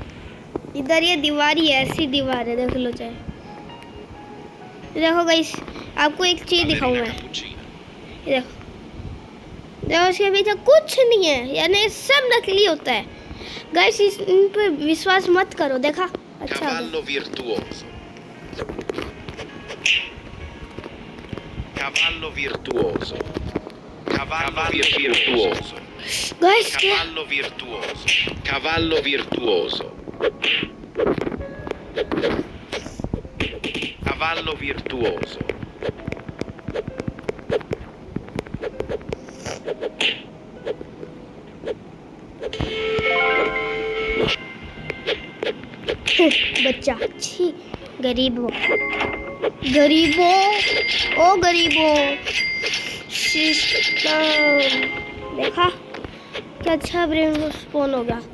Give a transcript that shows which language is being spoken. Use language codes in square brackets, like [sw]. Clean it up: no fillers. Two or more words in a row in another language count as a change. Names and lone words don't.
[hi] इधर ये दीवार ही ऐसी दीवार है, देख लो चाहे। देखो गाइस, आपको एक चीज़ दिखाऊँ मैं। ये देखो इसके पीछे कुछ नहीं है, यानी सब नकली होता है गाइस। इन पर विश्वास मत करो। देखा अच्छा आ गया। Cavallo virtuoso. Cavallo virtuoso. Cavallo virtuoso. गाइस क्या Cavallo virtuoso. Cavallo virtuoso. Cavallo virtuoso. बच्चा छी गरीबों गरीबों ओ गरीबों सिस्टम देखा क्या अच्छा [en] brain spawn [hi] हो गया।